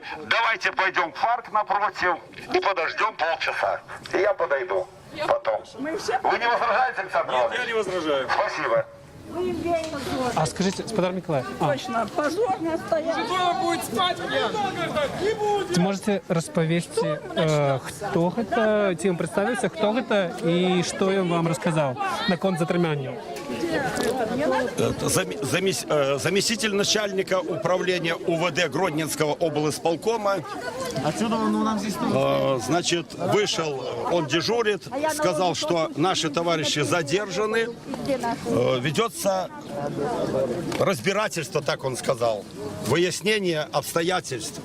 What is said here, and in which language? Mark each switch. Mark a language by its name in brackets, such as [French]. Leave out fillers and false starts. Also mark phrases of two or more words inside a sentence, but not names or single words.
[Russian] Давайте пойдем в парк напротив и подождем полчаса. И я подойду потом. Вы не возражаете, Александр Иванович? Я не возражаю. Спасибо. А скажите, Спадар Николай, Точно, позорно стоять. [Belarusian] можете распавесці, хто гэта, ці вам прадставіўся, хто гэта і што ён вам расказаў наконт затрымання? [Russian] Заместитель начальника управления УВД Гродненского облисполкома. Отсюда нам здесь Значит, вышел, он дежурит, сказал, что наши товарищи задержаны. Ведется разбирательство, так он сказал, выяснение обстоятельств.